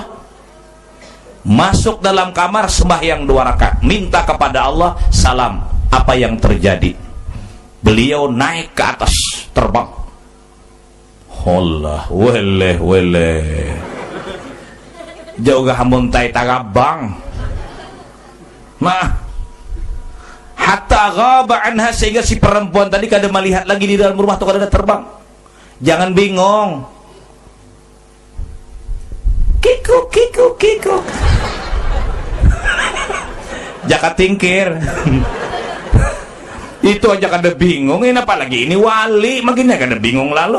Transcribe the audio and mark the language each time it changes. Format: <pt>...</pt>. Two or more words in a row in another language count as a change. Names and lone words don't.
<bjn>Masuk dalam kamar sembahyang 2 rakaat, minta kepada Allah, salam. Apa yang terjadi? Beliau naik ke atas, terbang. Allah, wele jauh gak hamuntai tagabang. Nah,</bjn> <ar>حتى غاب عنها,</ar> <bjn>sehingga si perempuan tadi kada melihat lagi di dalam rumah tuh, kada terbang. Jangan bingung. Kikuk kikuk kikuk. Jaka tingkir. Itu aja kada bingung, ini apalagi ini wali, makin kada bingung lalu.</bjn>